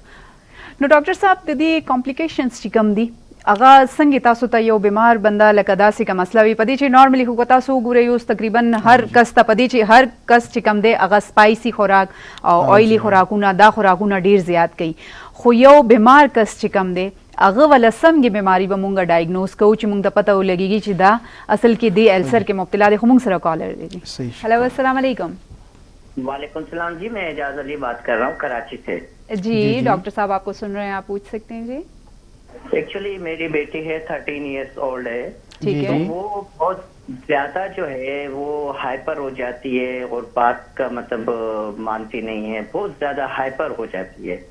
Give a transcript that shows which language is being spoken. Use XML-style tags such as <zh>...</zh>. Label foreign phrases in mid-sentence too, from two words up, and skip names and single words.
<ps>نو ډاکټر صاحب د دې کمپلیکیشنز چې کوم دي هغه څنګه تاسو ته یو بیمار بنده لکه داسې کوم مسله وي په دې چې نارملی خو تاسو ګورئ اوس تقریبا هر کس ته په دې چې هر کس چې کوم دی هغه سپایسي خوراک او آیلی خوراکونه دا خوراکونه ډیر زیات کوي خو یو بیمار کس چې کوم دی هغه ولا څنګه بیماری به مونږه ډایګنوز کوو چې مونږ ته پته ولګیږي چې دا اصل کې دی السر کې مبتلا دی خو مونږ سره کالر دی. صحیح.</ps> <ar>हेलो السلام عليكم. وعليكم سلام</ar> <ur>جی، میں اعجاز علی بات کر رہا ہوں کراچی سے. جی ڈاکٹر صاحب آپ کو سن رہے ہیں، آپ پوچھ سکتے ہیں جی. ایکچوئلی میری بیٹی ہے 13</ur> <en>years old</en> <ur>ہے. ٹھیک ہے. تو وہ بہت زیادہ جو ہے وہ ہائپر ہو جاتی ہے اور بات کا مطلب مانتی نہیں ہے، بہت زیادہ ہائپر ہو جاتی ہے.</ur>